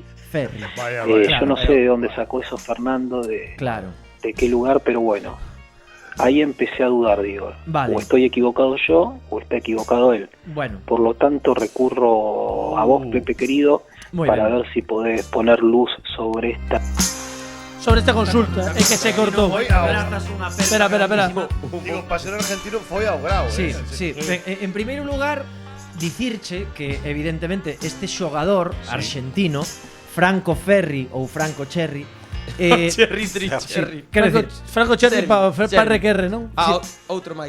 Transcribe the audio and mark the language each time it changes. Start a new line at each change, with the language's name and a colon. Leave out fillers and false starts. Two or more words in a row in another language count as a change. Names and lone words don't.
Spanish: Yo no sé de dónde sacó eso Fernando, de qué lugar, pero bueno, ahí empecé a dudar, digo, o estoy equivocado yo o está equivocado él. Bueno. Por lo tanto recurro a vos, Pepe querido, para ver si podés poner luz sobre esta consulta. Es que se cortó. Espera.
Galician: Digo, para ser argentino foi ao grau. Sí. En primeiro lugar, dicirche que evidentemente este xogador argentino, Franco Ferri ou Franco Cherry, Franco Cherry para RQR, non? Outro máis.